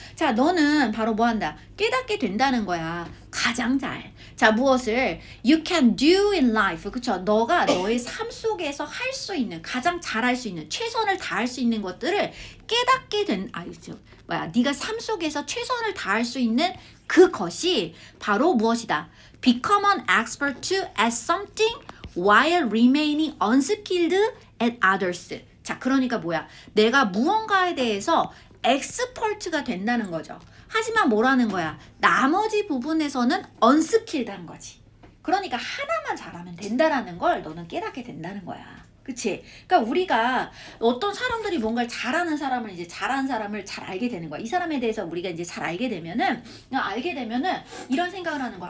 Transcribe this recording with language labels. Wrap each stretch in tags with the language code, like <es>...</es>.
<ko>자, 너는 바로 뭐 한다? 깨닫게 된다는 거야. 가장 잘. 자, 무엇을?</ko> <en>You can do in life.</en> <ko>그쵸? 너가 너의 삶 속에서 할 수 있는, 가장 잘할 수 있는, 최선을 다할 수 있는 것들을 깨닫게 네가 삶 속에서 최선을 다할 수 있는 그것이 바로 무엇이다?</ko> <en>Become an expert at something while remaining unskilled at others.</en> <ko>자, 그러니까 뭐야? 내가 무언가에 대해서 엑스퍼트가 된다는 거죠. 하지만 뭐라는 거야? 나머지 부분에서는 unskilled한 거지. 그러니까 하나만 잘하면 된다라는 걸 너는 깨닫게 된다는 거야. 그치? 그러니까 우리가 어떤 사람들이 뭔가를 잘하는 사람을 이제 잘하는 사람을 잘 알게 되는 거야. 이 사람에 대해서 우리가 이제 잘 알게 되면은 이런 생각을 하는 거야.</ko>